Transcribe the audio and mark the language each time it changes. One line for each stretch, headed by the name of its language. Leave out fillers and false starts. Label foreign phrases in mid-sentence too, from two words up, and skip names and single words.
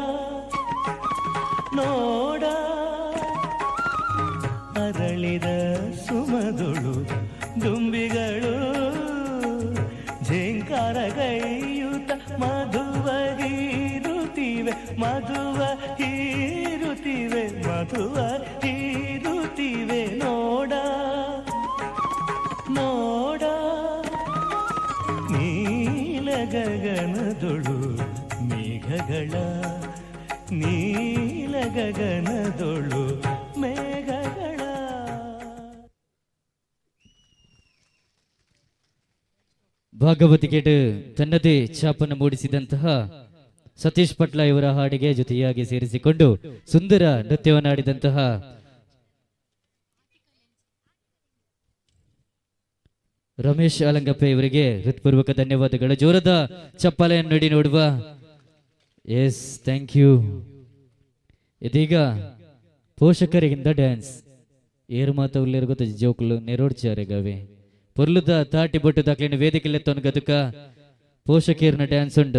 Kannada: ನೋಡ ಅರಳಿದ ಸುಮದೊಳು ದುಂಬಿಗಳು ಝೇಂಕಾರಗೈಯುತ ಮಧುವ ಹೀರುತ್ತಿವೆ ಮಧುವ ಹೀರುತ್ತಿವೆ ಮಧುವ ಹೀರುತ್ತಿವೆ ನೋಡ ನೋಡ ನೀಲ ಗಗನದೊಳು ಮೇಘಗಳ ನೀಲ ಗಗನದೊಳು ಮೇಘಗಳ. ಭಾಗವತಿಕೆಟ್ ತನ್ನದೇ ಛಾಪನ್ನು ಮೂಡಿಸಿದಂತಹ ಸತೀಶ್ ಪಟ್ಲ ಇವರ ಹಾಡಿಗೆ ಜೊತೆಯಾಗಿ ಸೇರಿಸಿಕೊಂಡು ಸುಂದರ ನೃತ್ಯವನ್ನಾಡಿದಂತಹ ರಮೇಶ್ ಅಲಂಗಪ್ಪ ಇವರಿಗೆ ಹೃತ್ಪೂರ್ವಕ ಧನ್ಯವಾದಗಳು. ಜೋರದ ಚಪ್ಪಾಳೆಯನ್ನು ನೀಡಿ ನೋಡುವ.
English: yes, thank you.
Tulu: ಇದೀಗ ಪೋಷಕರಿಗಿಂದ ಡ್ಯಾನ್ಸ್ ಏರು ಮಾತ ಉಲ್ಲೇರು ಗೊತ್ತ ಜೋಕುಲು ನೆರೋಡ್ಚಾರೆಗವೆ ಪೊರ್ಲುದ ತಾಟಿ ಬೊಟ್ಟು ದಾಖಲೆಯನ್ನು ವೇದಿಕೆಲೆತ್ತವನು ಗದುಕ ಪೋಷಕೀರ್ನ ಡ್ಯಾನ್ಸ್ ಉಂಟು.